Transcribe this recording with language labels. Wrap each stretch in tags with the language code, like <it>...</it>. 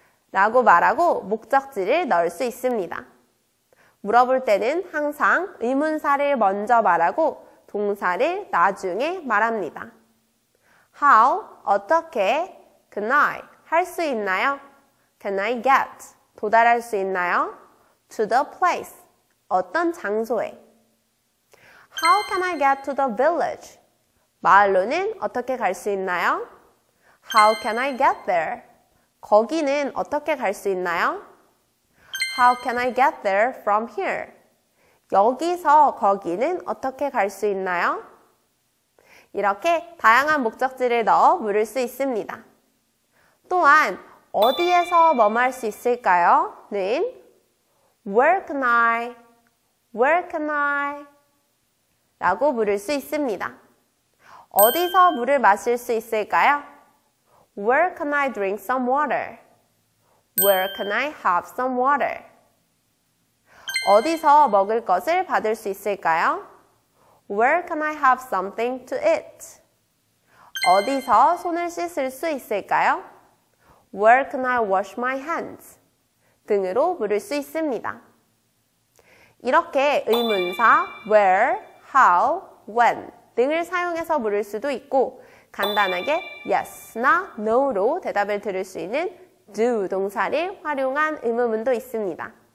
<ko>라고 말하고 목적지를 넣을 수 있습니다. 물어볼 때는 항상 의문사를 먼저 말하고 동사를 나중에 말합니다.</ko> <en>How,</en> <ko>어떻게,</ko> <en>can I,</en> <ko>할 수 있나요?</ko> <en>Can I get,</en> <ko>도달할 수 있나요?</ko> <en>To the place,</en> <ko>어떤 장소에.</ko> <en>How can I get to the village?</en> <ko>마을로는 어떻게 갈 수 있나요?</ko> <en>How can I get there?</en> <ko>거기는 어떻게 갈 수 있나요?</ko> <en>How can I get there from here?</en> <ko>여기서 거기는 어떻게 갈 수 있나요? 이렇게 다양한 목적지를 넣어 물을 수 있습니다. 또한 어디에서 뭐뭐 할 수 있을까요? 는</ko> <en>Where can I? Where can I?</en> <ko>라고 물을 수 있습니다. 어디서 물을 마실 수 있을까요?</ko> <en>Where can I drink some water? Where can I have some water?</en> <ko>어디서 먹을 것을 받을 수 있을까요?</ko> <en>Where can I have something to eat?</en> <ko>어디서 손을 씻을 수 있을까요?</ko> <en>Where can I wash my hands?</en> <ko>등으로 물을 수 있습니다. 이렇게 의문사 where, how, when 등을 사용해서 물을 수도 있고 간단하게 yes나 no로 대답을 들을 수 있는 do 동사를 활용한 의문문도 있습니다.</ko>